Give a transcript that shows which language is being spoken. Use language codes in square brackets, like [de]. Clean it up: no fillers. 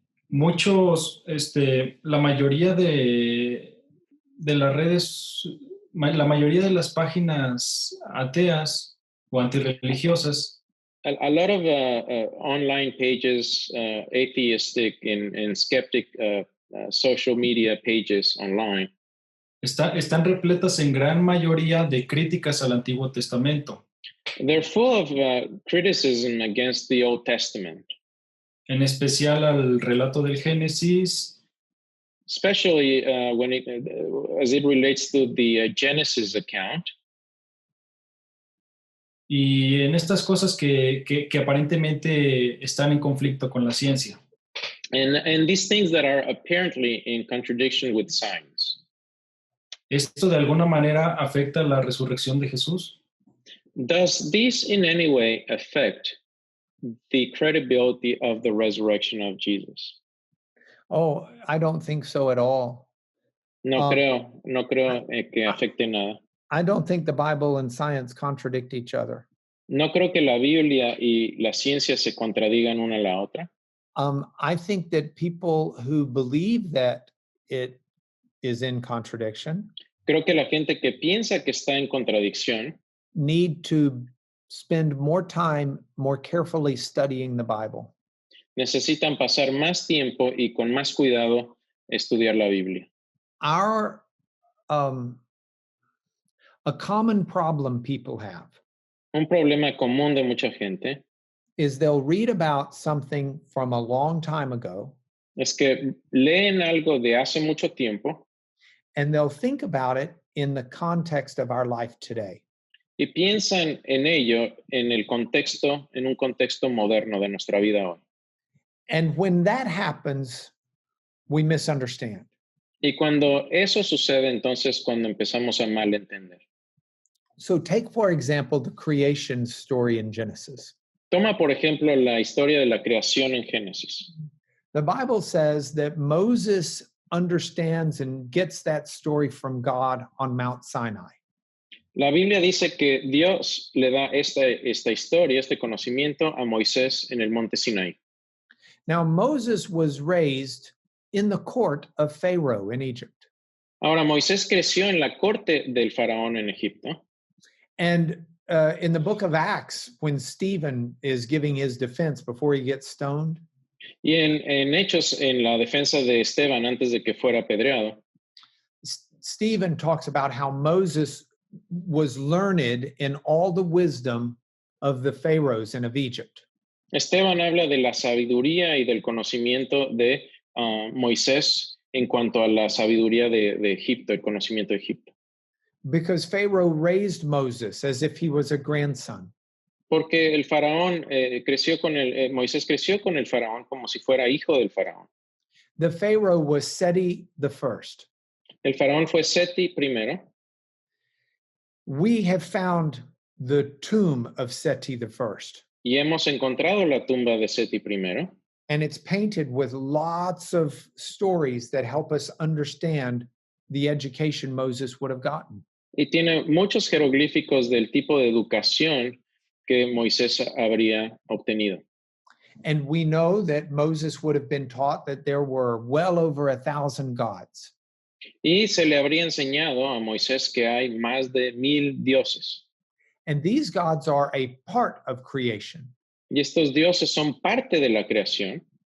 [es] Muchos, la mayoría de las redes, la mayoría de las páginas ateas o antirreligiosas [en] A lot of online pages, atheistic and skeptic social media pages online, [es] están repletas en gran mayoría de críticas al Antiguo Testamento, [en] they're full of criticism against the Old Testament, [es] en especial al relato del Génesis, [en] especially as it relates to the Genesis account. [es] y en estas cosas que aparentemente están en conflicto con la ciencia. [en] And these things that are apparently in contradiction with science. [es] ¿Esto de alguna manera afecta la resurrección de Jesús? [en] Does this in any way affect the credibility of the resurrection of Jesus? Oh, I don't think so at all. [es] No creo que afecte nada. [en] I don't think the Bible and science contradict each other. [es] No creo que la Biblia y la ciencia se contradigan una a la otra. [en] I think that people who believe that it is in contradiction [es] Creo que la gente que piensa que está en contradicción [en] need to spend more time more carefully studying the Bible. [es] necesitan pasar más tiempo y con más cuidado estudiar la Biblia. [en] Our a common problem people have [es] Un problema común de mucha gente [en] is they'll read about something from a long time ago [es] es que leen algo de hace mucho tiempo [en] and they'll think about it in the context of our life today. [es] y piensan en ello en un contexto moderno de nuestra vida hoy. [en] And when that happens, we misunderstand. [es] Y cuando eso sucede, entonces cuando empezamos a malentender. [en] So take, for example, the creation story in Genesis. [es] Toma, por ejemplo, la historia de la creación en Génesis. [en] The Bible says that Moses understands and gets that story from God on Mount Sinai. [es] La Biblia dice que Dios le da esta historia, este conocimiento a Moisés en el monte Sinai. [en] Now, Moses was raised in the court of Pharaoh in Egypt. [es] Ahora, Moisés creció en la corte del faraón en Egipto. [en] And in the book of Acts, when Stephen is giving his defense before he gets stoned, [es] Y en Hechos, en la defensa de Esteban antes de que fuera apedreado, [en] Stephen talks about how Moses was learned in all the wisdom of the pharaohs and of Egypt. [es] Esteban habla de la sabiduría y del conocimiento de Moisés en cuanto a la sabiduría de Egipto, el conocimiento de Egipto. [en] Because Pharaoh raised Moses as if he was a grandson. [es] Porque el faraón Moisés creció con el faraón como si fuera hijo del faraón. [en] The Pharaoh was Seti the first. [es] El faraón fue Seti primero. [en] We have found the tomb of Seti the first. [es] Y hemos encontrado la tumba de Seti primero. [en] And it's painted with lots of stories that help us understand the education Moses would have gotten. [es] Y tiene muchos jeroglíficos del tipo de educación que Moisés habría obtenido. [en] And we know that Moses would have been taught that there were well over 1,000 gods. [es] Y se le habría enseñado a Moisés que hay más de 1,000 dioses. [en] And these gods are a part of creation. [es] Y estos dioses son parte de la creación.